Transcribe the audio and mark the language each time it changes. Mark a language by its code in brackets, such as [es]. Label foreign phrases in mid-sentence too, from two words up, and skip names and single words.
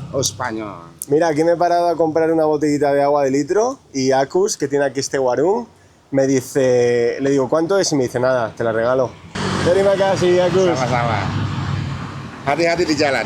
[es] Oh, Español. Mira, aquí me he parado a comprar una botellita de agua de litro y Akus, que tiene aquí este warung, me dice, le digo, ¿cuánto es? Y me dice, nada, te la regalo. [id] Terima kasih, Akus. Sama-sama. Hati-hati di jalan.